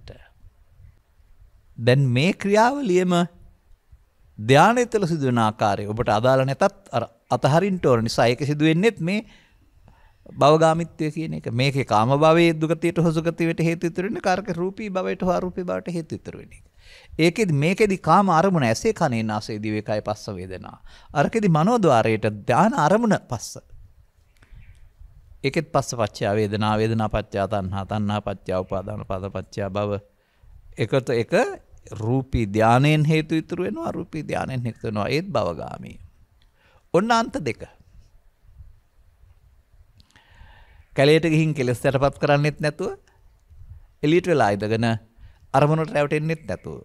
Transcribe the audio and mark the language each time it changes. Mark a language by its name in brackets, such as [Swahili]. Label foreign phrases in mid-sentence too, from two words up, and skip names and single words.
[Sinhala] දැන් මේ ක්‍රියාවලියම ධානයේතල සිදුවන ආකාරය ඔබට අදාළ නැතත් අතහරින්න ඕන නිසා ඒක සිදුවෙන්නේත් මේ භවගාමිත්වය කියන එක. මේකේ කාම භවයේ දුගතියට හොසුගතියට හේතු ඉතුරු වෙන කාර්ක රූපී භවයට හෝ අරූපී භවයට හේතු ඉතුරු වෙන එක. මේකෙදි කාම අරමුණ ඇසේ කනේ නාසයේ දිවේ කය පස්ස වේදනා. අරකෙදි මනෝද්වාරයට ධාන අරමුණ පස්ස. [Pali] ඒකෙත් පස්ස පච්චය වේදනා වේදනා පච්චය තණ්හා තණ්හා පච්චය උපාදාන පද පච්චය භව. [Sinhala] එකට එක රූපී ධානයෙන් හේතු ඉතුරු වෙනවා අරූපී ධානයෙන් හේතු වෙනවා ඒත් භවගාමී. ඔන්න අන්ත දෙක. කැලේට ගිහින් කෙලස් යටපත් කරන්නෙත් නැතුව එළියට වෙලා ඉඳගෙන අරමුණට රැවටෙන්නෙත් නැතුව.